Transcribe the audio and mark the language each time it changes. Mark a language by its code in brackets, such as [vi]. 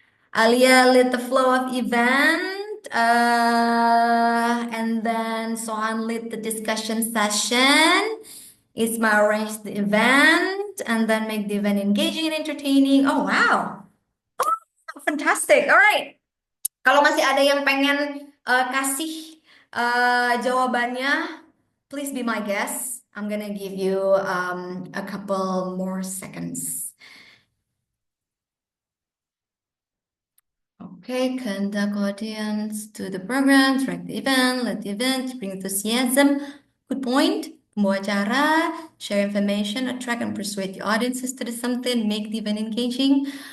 [en] Alia lead the flow of event, and then Sohan lead the discussion session. Isma arranged the event, and then make the event engaging and entertaining. Oh wow, fantastic! Alright. [id] Kalau masih ada yang pengen kasih jawabannya, [en] please be my guest. I'm gonna give you a couple more seconds. Okay, conduct audience to the program, track the event, let the event bring enthusiasm. Good point. [id] Pembawa acara, [en] share information, attract and persuade the audiences to do something, make the event engaging.